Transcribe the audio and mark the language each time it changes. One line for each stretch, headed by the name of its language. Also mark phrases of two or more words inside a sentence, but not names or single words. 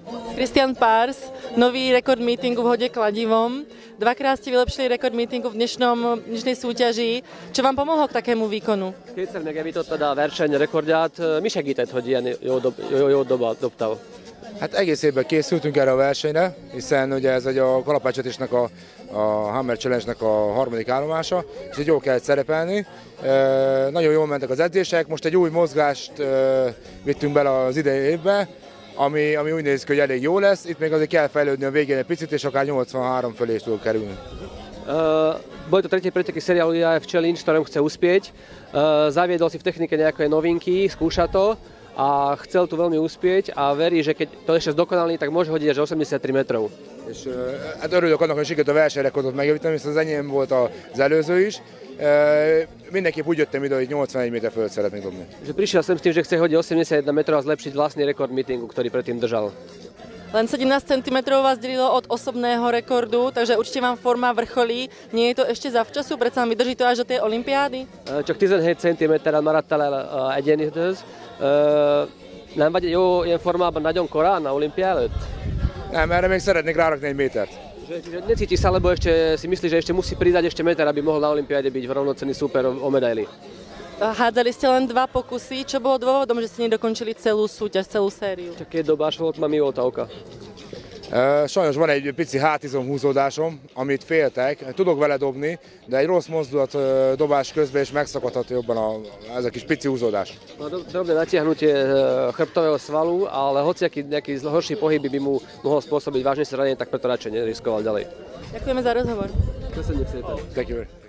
Slovak: Christian Pars, nový rekord meetingu v hode kladivom. Dvakrát ste vylepšili rekord meetingu v dnešnej súťaži. Čo vám pomohlo k takému výkonu?
Hungarian: Kétszer megjavítottad a versenyrekordját. Mi segített, hogy ilyen jól dobtál? Hát egész évben készültünk erre a versenyre, hiszen ugye ez a kalapácsvetésnek a Hammer Challenge-nek a harmadik állomása, és így jól kellett szerepelni. Nagyon jól mentek az edzések, most egy új mozgást vittünk bele az idei évbe, ami úgy néz ki, hogy elég jó lesz. Itt még azért kell fejlődni a végén egy picit, és akár 83 fölé is tud kerülni.
Slovak: Boli to tretie preteky seriálu IAF Challenge, v ktorom chce uspieť. Zaviedol si v technike nejaké novinky, skúša to a chcel tu veľmi uspieť a verí, že keď to ešte zdokonalí, tak môže hodiť až 83 metrov.
Hungarian: És hát örülök annak, hogy sikerült a versenyrekordot megjavítani, hiszen az enyém volt az előző is. Mindenképp úgy jöttem ide, hogy 81 méter fölött szeretnék dobni.
Slovak: Že prišiel sem s tým, že chce hodiť 81 metrov a zlepšiť vlastný rekord meetingu, ktorý predtým držal. Len 17 cm vás delilo od osobného rekordu, takže určite vám forma vrcholí. Nie je to ešte zavčasu? Predsa vydrží to až do tej olympiády?
Hungarian: Csak 17 cm maradt el egyénihöz. Nem vagy jó ilyen formában nagyon korán a olimpia előtt? Nem, erre még szeretnék rárakni egy métert.
Slovak: Necíti sa, lebo ešte si myslí, že ešte musí pridať ešte meter, aby mohol na olympiáde byť v rovnocenný súper o medaily. Hádzali ste len 2 pokusy. Čo bolo dôvodom, že ste nedokončili celú súťaž, celú sériu?
Hungarian: Csak két dobás volt, már mióta oka? Sajnos van egy pici hátizom húzódásom, amit féltek. Tudok vele dobni, de egy rossz mozdulat dobás közben is megszakadhat jobban ez a kis pici húzódás.
Slovak: Drobné natiahnutie chrbtového svalu, ale hociaký nejaký horší pohyb by mu mohol spôsobiť vážne zranenie, tak preto radšej neriskoval ďalej. Ďakujeme za rozhovor.
Hungarian: Köszönjük szépen.
English: Thank you.